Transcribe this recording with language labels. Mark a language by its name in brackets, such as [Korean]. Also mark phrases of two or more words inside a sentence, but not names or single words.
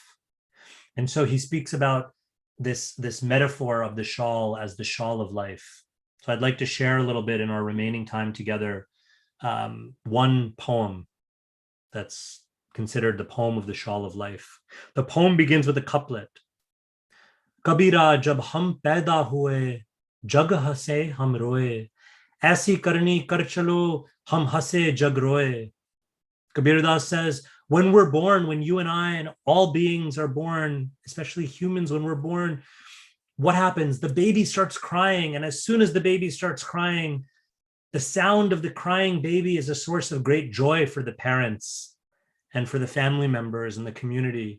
[English] And so he speaks about this metaphor of the shawl as the shawl of life. So I'd like to share a little bit in our remaining time together, one poem that's considered the poem of the shawl of life. The poem begins with a couplet. [Hindi] कबीरा जब हम पैदा हुए, जग हँसे हम रोए, ऐसी करनी कर चलो, हम हँसे जग रोए. [English] Kabir Das says, when we're born, when you and I and all beings are born, especially humans, when we're born, what happens? The baby starts crying. And as soon as the baby starts crying, the sound of the crying baby is a source of great joy for the parents and for the family members and the community.